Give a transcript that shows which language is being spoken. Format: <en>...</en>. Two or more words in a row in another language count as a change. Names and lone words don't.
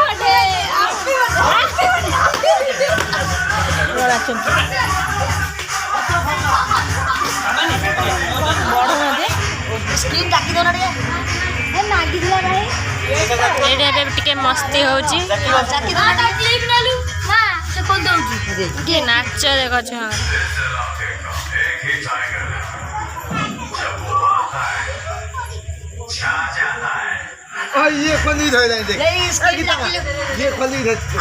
<or>ଏଇଠି ଏବେ ଟିକେ ମସ୍ତି ହଉଛି କିଏ ନାଚ ଦେଖ ଛୁଆ</or> <hi>ये खोली धोई नहीं देख ये खोली धोई</hi>